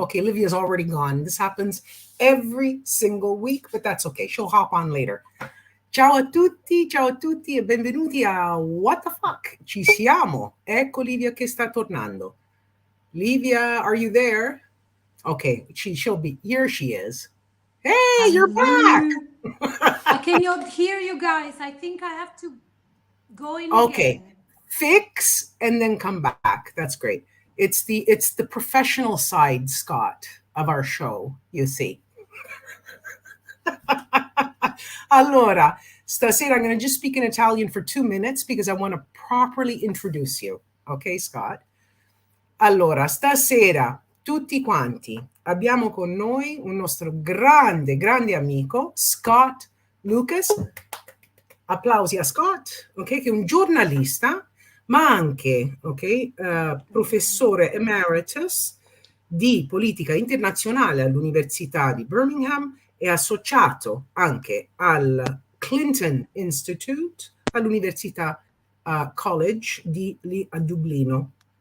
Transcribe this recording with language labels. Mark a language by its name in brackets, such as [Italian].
[English] Okay, Livia's already gone. This happens every single week, but that's okay. She'll hop on later. [Italian] Ciao a tutti e benvenuti a What the Fuck? Ci siamo. Ecco Livia che sta tornando. [English] Livia, are you there? Okay, she'll be. Here she is. Hey, you're back. I cannot hear you guys. I think I have to go in Okay. again. Fix and then come back. That's great. It's the professional side, Scott, of our show, you see. [Italian] Allora, stasera [English] I'm going to just speak in Italian for 2 minutes because I want to properly introduce you. Okay, Scott? [Italian] Allora, stasera tutti quanti abbiamo con noi un nostro grande amico, Scott Lucas. Applausi a Scott, okay, che è un giornalista, ma anche professore emeritus di politica internazionale all'Università di Birmingham e associato anche al Clinton Institute all'Università College lì a Dublino.